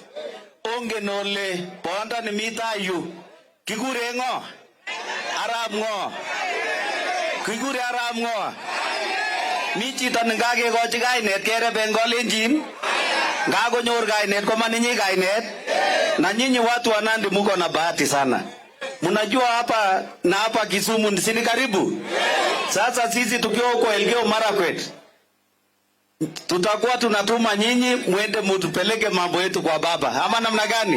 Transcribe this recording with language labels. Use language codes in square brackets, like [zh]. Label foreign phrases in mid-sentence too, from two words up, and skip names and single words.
[kln] Onge nole bonda ni mita yu. Kikure ngo? Arab ngo? Kikure Arab ngo? Michi tanengage gochi kainet kere Bengalenjin. Ngago nyor kainet koma ninyi kainet. [sw] Na nyinyi watu wa Nandi muko na bahati sana. Mnajua hapa na hapa Kisumu ni karibu. Sasa sisi tukiwa huko Elgeyo Marakwet, tutakuwa tunatuma nyinyi muende mutupeleke mambo yetu kwa baba. Ama namna gani?